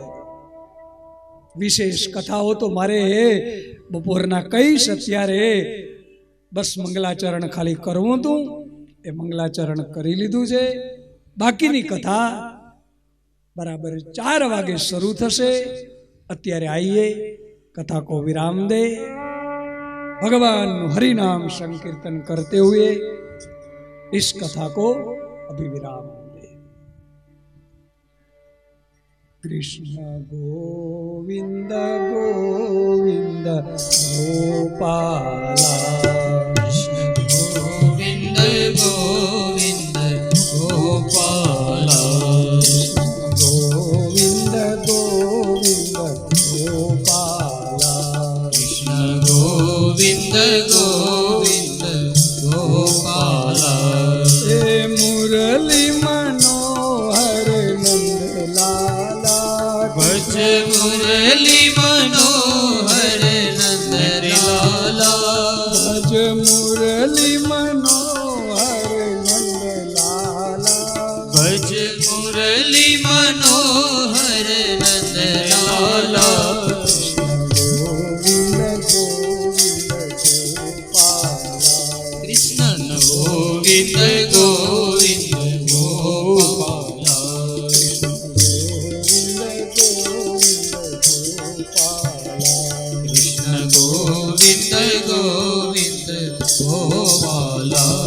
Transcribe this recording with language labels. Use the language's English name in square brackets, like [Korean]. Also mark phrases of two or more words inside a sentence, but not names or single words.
[Gujarati] વિશેષ કથાઓ તો મારે બપોરના કહીશ. અત્યારે બસ મંગલાચરણ ખાલી કરવું હતું, એ મંગલાચરણ કરી લીધું છે. બાકીની કથા બરાબર 4 વાગે શરૂ થશે। [Hindi] અત્યારે આइए कथा को विराम दे, भगवान हरि नाम संकीर्तन करते हुए इस कथा को अभी विराम दे। कृष्ण गोविंद गोविंद गोपाला, कृष्ण गोविंद गोविंद गोपाला, गोविंद गोविंद गोपाला, कृष्ण गोविंद गोविंद गोपाला। हे मुरली मनोहर नंद लाला, भज मुरली मनोहर नंद लाला, भज मुरली मनोहर नंद लाला, भज मुरली मनोहर नंद लाला। कृष्ण गोविंद गोविंद गोपाला, कृष्ण गोविंद गोविंद गोपाला,